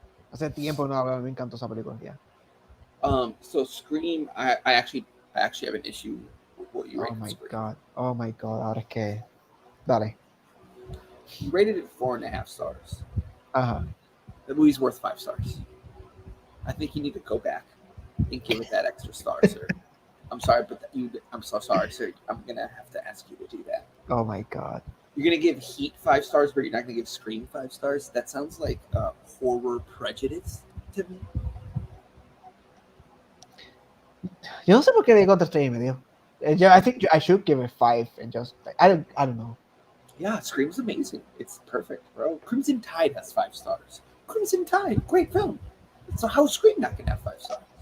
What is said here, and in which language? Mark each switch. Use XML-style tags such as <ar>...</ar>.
<es>Hace tiempo no me encantó esa película.</es> <en>Yeah. So Scream, I actually have an issue with what you rated Scream. Oh my god.</en> <es>Ahora es que. Dale.</es> <en>You rated it 4.5 stars. Uh-huh. The movie's worth 5 stars. I think you need to go back and give it that extra star, sir. I'm sorry, but I'm so sorry, sir. I'm gonna have to ask you to do that. Oh my god. You're gonna give Heat 5 stars, but you're not gonna give Scream 5 stars. That sounds like horror prejudice to me.</en> <es>Yo no sé por qué le di contra 3.5.</es> <en>I think I should give it 5 and just like, I don't know. Yeah, Scream's amazing. It's perfect, bro. Crimson Tide has 5 stars. Crimson Tide, great film. So how's Scream not gonna have 5 stars?</en>